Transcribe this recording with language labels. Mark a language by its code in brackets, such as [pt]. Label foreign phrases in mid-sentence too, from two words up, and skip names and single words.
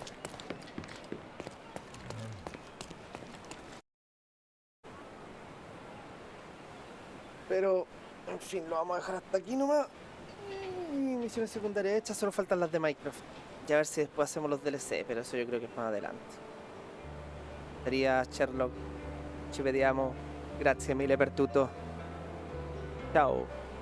[es] Pero, en fin, lo vamos a dejar hasta aquí nomás. Y misiones secundarias hechas, solo faltan las de Minecraft. Y a ver si después hacemos los DLC, pero eso yo creo que es más adelante. Sería Sherlock. [it] Ci vediamo. Grazie mille per tutto. Ciao.